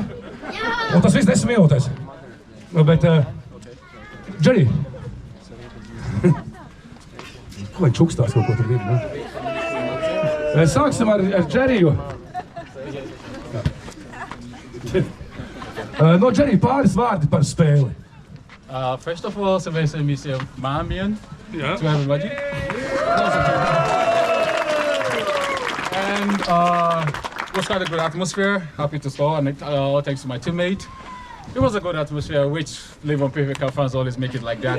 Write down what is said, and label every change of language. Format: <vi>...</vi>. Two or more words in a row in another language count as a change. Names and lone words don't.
<lv>Un tas viss 10 minūtes. Bet, Džeri. Ko vai čukstās kaut ko tur vidu, ne? Sāksim ar Džeriju. No Džeri pāris vārdi par spēli.</lv> <en>First of all, so basically, Mr. Mamian to everybody. And it was quite a good atmosphere. Happy to score, and thanks to my teammate. It was a good atmosphere, which Liverpool PFA fans always make it like that.</en>